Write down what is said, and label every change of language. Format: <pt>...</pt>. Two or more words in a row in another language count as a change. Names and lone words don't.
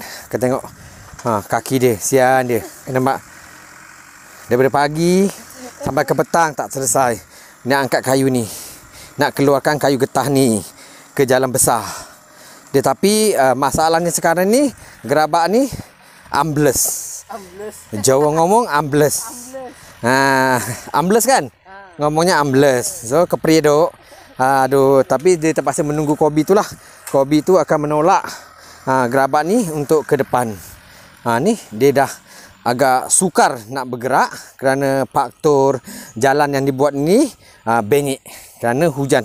<ms>Kita tengok kaki dia, sian dia. Nampak? Daripada pagi sampai ke petang tak selesai. Nak angkat kayu ni, nak keluarkan kayu getah ni ke jalan besar. Tetapi masalahnya sekarang ni, gerabak ni ambles.</ms> <jv>Jawa ngomong ambles. Ambles kan? Ngomongnya ambles. So kepriye dok.</jv> <ms>Tapi dia terpaksa menunggu kobi tu lah. Kobi tu akan menolak gerabak ni untuk ke depan. Ni dia dah agak sukar nak bergerak kerana faktor jalan yang dibuat ni benyek. Kerana hujan.</ms>